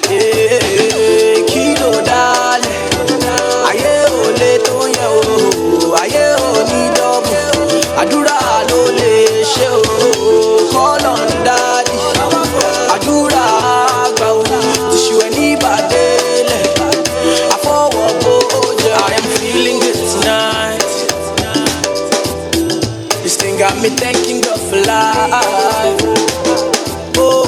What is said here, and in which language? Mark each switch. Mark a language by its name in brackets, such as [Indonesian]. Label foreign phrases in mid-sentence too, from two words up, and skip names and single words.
[Yoruba] Kilo dale, aye ole tonya o, aye oni double. Adura lo le she o, [English] call on daddy. [Yoruba] Adura agba o, tishu eni badele. [English] I forward go, I am feeling good tonight. This thing got me thanking God for life. Oh